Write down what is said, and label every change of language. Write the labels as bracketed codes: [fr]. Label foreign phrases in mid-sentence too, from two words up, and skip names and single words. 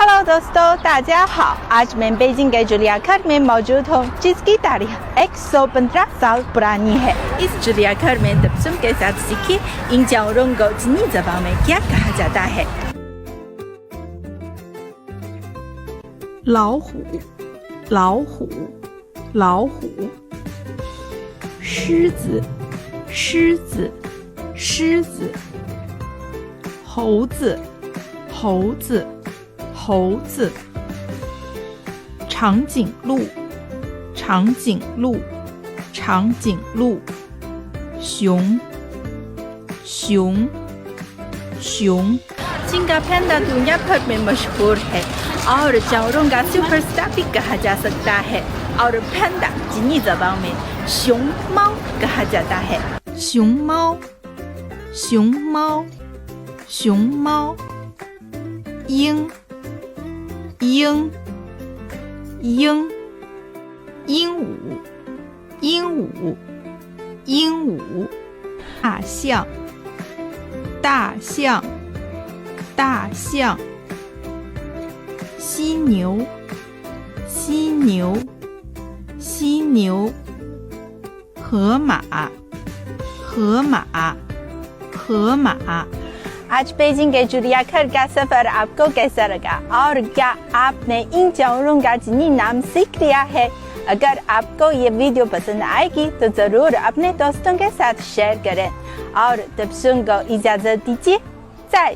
[ur] ہیلو دوستو, [zh] 大家好. [ur] آج میں بیجنگ کے چڑیا گھر میں موجود ہوں، جس کی تاریخ 115 سال پرانی ہے. اس چڑیا گھر میں تبسم کے ساتھ سیکھیے ان جانوروں کو چینی زبان میں کیا کہا جاتا ہے. [zh] 老虎，老虎，老虎；狮子，狮子，狮子；猴子，猴子，猴子；长颈鹿，长颈鹿，长颈鹿；熊，熊，熊。 [ur] چنگا پانڈا دنیا بھر میں مشہور ہے اور جانوروں کا سپر اسٹار بھی کہا جا سکتا ہے. اور پانڈا چینی زبان میں 熊猫 کہا جاتا ہے. [zh] 熊猫，熊猫，熊猫；鹰，鹰，鹰；鹦鹉，鹦鹉，鹦鹉；大象，大象，大象； 犀牛，犀牛，犀牛；河马，河马，河马。 [ur] آج بیجنگ کے چڑیا گھر کا سفر آپ کو کیسا لگا اور کیا آپ نے ان جانوروں کا چینی نام سیکھ لیا ہے? اگر آپ کو یہ ویڈیو پسند آئے گی تو ضرور اپنے دوستوں کے ساتھ شیئر کریں اور تبسم کو اجازت دیجیے.